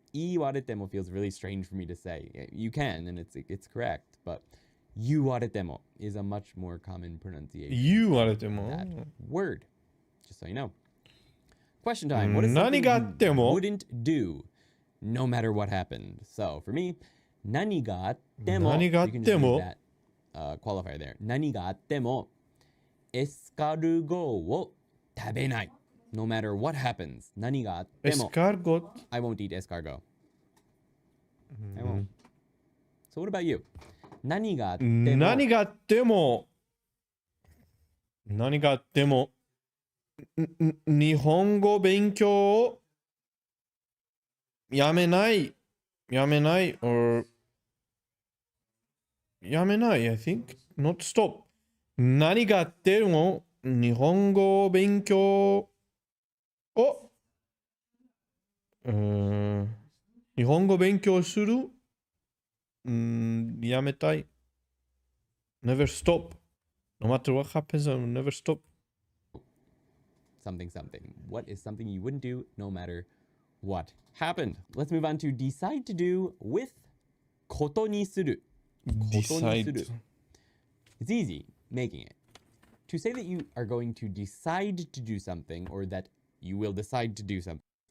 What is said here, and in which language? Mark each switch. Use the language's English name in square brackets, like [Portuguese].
[English] 言われても feels really strange for me to say. You can, and it's correct, but 言われても is a much more common pronunciation. [Japanese] 言われても [English] That word, just so you know. Question time. What is something [Japanese] 何があっても [English] you wouldn't do no matter what happened? So for me, 何があっても [Japanese] 何があっ [English] you can [Japanese] て [English] just use [Japanese] も [English] that qualifier there. [Japanese] 何があってもエスカルゴを食べない. [English] No matter what happens. 何があっても escargot I won't eat escargot. I won't. So what about you? 何があっても [Japanese] 何があっても何があっても日本語勉強をやめない or やめない I think not stop 何があっても日本語勉強を [English] 日本語勉強するやめたい never stop no matter what happens I will never stop something something. What is something you wouldn't do no matter what happened? Let's move on to decide to do with ことにする. [Japanese] ことにする. [English] decide It's easy making it. To say that you are going to decide to do something or that you will decide to do something.